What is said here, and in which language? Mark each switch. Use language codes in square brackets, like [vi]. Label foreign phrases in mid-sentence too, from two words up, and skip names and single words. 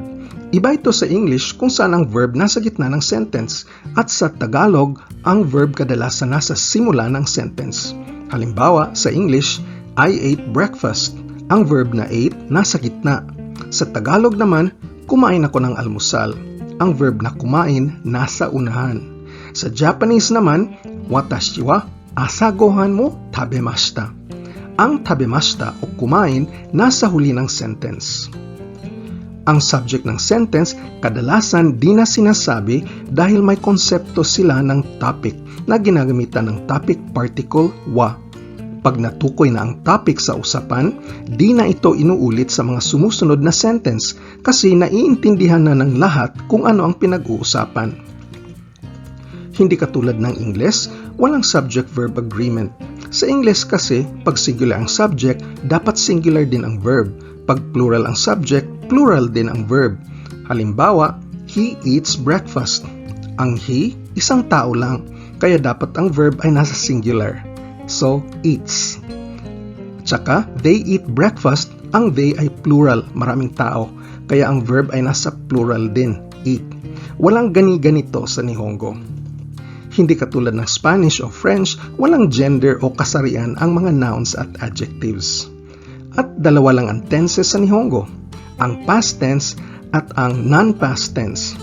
[tl] Iba ito sa English kung saan ang verb nasa gitna ng sentence at sa Tagalog, ang verb kadalasan nasa simula ng sentence. Halimbawa, sa English, [en] I ate breakfast. [tl] Ang verb na ate nasa gitna. Sa Tagalog naman, kumain ako ng almusal. Ang verb na kumain nasa unahan. Sa Japanese naman, [ja] 私は朝ご飯も食べました. [tl] Ang tabemashita o kumain nasa huli ng sentence. Ang subject ng sentence kadalasan di na sinasabi dahil may konsepto sila ng topic na ginagamitan ng [en] topic particle [tl] wa. Pag natukoy na ang topic sa usapan, di na ito inuulit sa mga sumusunod na sentence kasi naiintindihan na ng lahat kung ano ang pinag-uusapan. Hindi katulad ng Ingles, walang [en] subject-verb agreement. [tl] Sa Ingles kasi, pag singular ang subject, dapat singular din ang verb. Pag plural ang subject, plural din ang verb. Halimbawa, [en] he eats breakfast. [tl] Ang he, isang tao lang, kaya dapat ang verb ay nasa singular. So, eats. Tsaka, [en] they eat breakfast, [tl] ang they ay plural, maraming tao, kaya ang verb ay nasa plural din, eat. Walang gani-ganito sa Nihongo. Hindi katulad ng Spanish o French, walang gender o kasarian ang mga nouns at adjectives. At 2 lang ang tenses sa Nihongo, ang [en] past tense [tl] at ang [en] non-past tense.